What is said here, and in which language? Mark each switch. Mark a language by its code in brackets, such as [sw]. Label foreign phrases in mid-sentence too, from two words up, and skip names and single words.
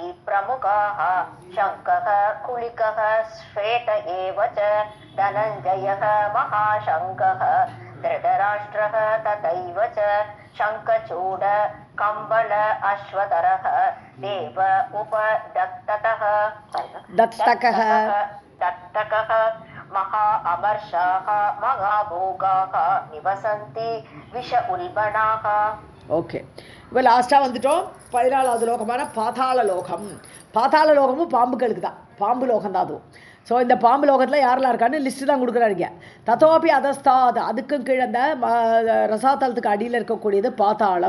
[sa] प्रमुखाः शङ्कः कुलिकः श्वेत एव च धनञ्जयः महाशङ्कः धृतराष्ट्रः तथैव च शङ्खचूड कम्बल अश्वतरः देव उपदत्ततः दत्तकः महा अमर्षाः महाभोगाः निवसन्ति विष उल्बणाः. [ta] ஓகே, இப்போ லாஸ்ட்டாக வந்துட்டோம் 14வது லோகமான பாதாள லோகம். பாதாள லோகமும் பாம்புகளுக்கு தான், பாம்பு லோகம் தான் அதுவும். ஸோ இந்த பாம்பு லோகத்தில் யாரெல்லாம் இருக்கான்னு லிஸ்ட்டு தான் கொடுக்குறாருங்க. [sa] ततोऽपि अधस्तात् [ta] அதுக்கும் கீழே அந்த ரசாத்தலத்துக்கு அடியில் இருக்கக்கூடியது பாதாளம்.